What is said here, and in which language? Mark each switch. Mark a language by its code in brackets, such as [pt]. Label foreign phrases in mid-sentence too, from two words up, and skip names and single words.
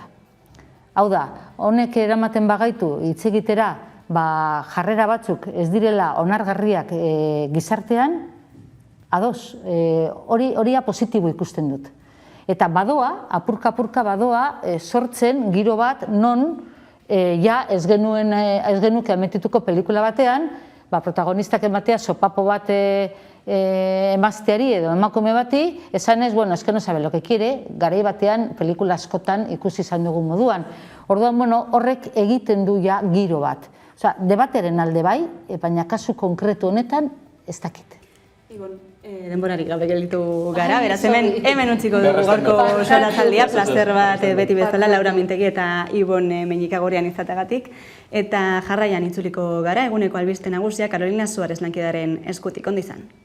[eu] Hau da, honek eramaten bagaitu hitz egitera, jarrera batzuk ez direla onargarriak gizartean, ados, horia positibo ikusten dut. Eta badoa, apurka badoa, sortzen giro bat non ez genuke ametituko pelikula batean, protagonistak ematea sopapo bat emazteari edo emakume bati, esan ez, [es] es que no sabe lo que quiere, [eu] garai batean pelikula askotan ikusi izan dugun moduan. Orduan, horrek egiten du ja giro bat. Debateren alde bai, baina kasu konkretu honetan ez dakit. Denborarik gabe gelditu gara, beraz hemen utziko dugu gaurko solasaldia, plazer bat beti bezala Laura Mintegi eta Ibon Meñikagorean izateagatik, eta jarraian itzuliko gara, eguneko albiste nagusia Carolina Suárez lankidaren eskutik, ondo izan.